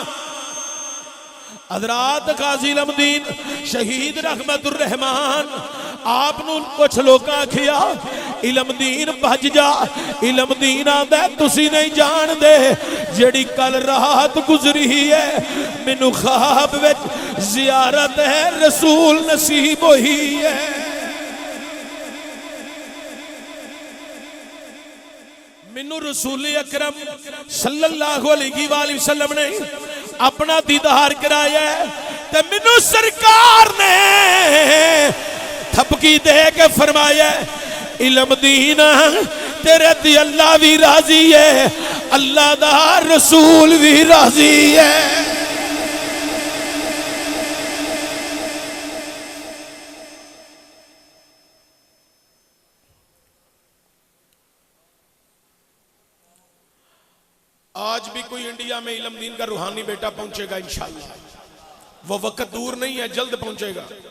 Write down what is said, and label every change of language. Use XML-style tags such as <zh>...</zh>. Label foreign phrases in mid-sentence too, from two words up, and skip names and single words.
<pa>حضرات غازی علم دین شہید</pa> <ar>رحمة الرحمن</ar> <pa>آپنوں کچھ لوگ آکھیا علم دین بھج جا، علم دین آندا تسی نہیں جاندے جیہڑی کل رات گزری ہے مینوں خواب وچ زیارت ہے رسول نصیب ہوئی ہے. مینوں رسول اکرم</pa> <ar>صلى الله عليه وسلم</ar> <pa>نے اپنا دیدار کرایا ہے، تے مینوں سرکار نے تھپکی دے کے فرمایا علم دین تیرے دی اللہ بھی راضی ہے، اللہ دا رسول بھی راضی ہے.</pa> <ur>آج بھی کوئی انڈیا میں علم دین کا روحانی بیٹا پہنچے گا</ur> <ar>إن شاء الله,</ar> <ur>وہ وقت دور نہیں ہے، جلد پہنچے گا.</ur>